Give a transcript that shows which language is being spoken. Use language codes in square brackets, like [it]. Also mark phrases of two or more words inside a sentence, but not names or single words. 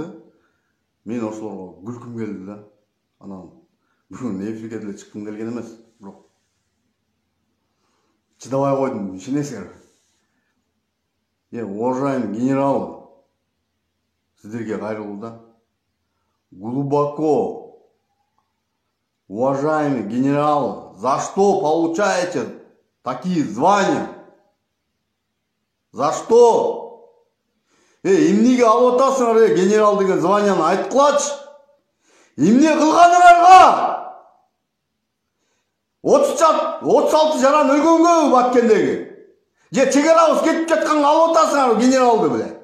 [ky] Мен ошолорго күлкүм келди да. Анан бүгүн эфирге деле чыккым келген эмес, бирок чыдабай койдум, ишенесиңерби? [ru] Уважаемый генерал, [ky] сиздерге кайрылуу да. [ru] Глубоко. Уважаемый генерал, за что получаете такие звания? За что? [ky] Эмнеге алып атасыңар, генерал деген званияны айтып кылачы. Эмне кылганыңарга? 36 жаран өлгөнгө Баткендеги. Же чегерабыз кетип жатканга алып атасыңар генералды беле.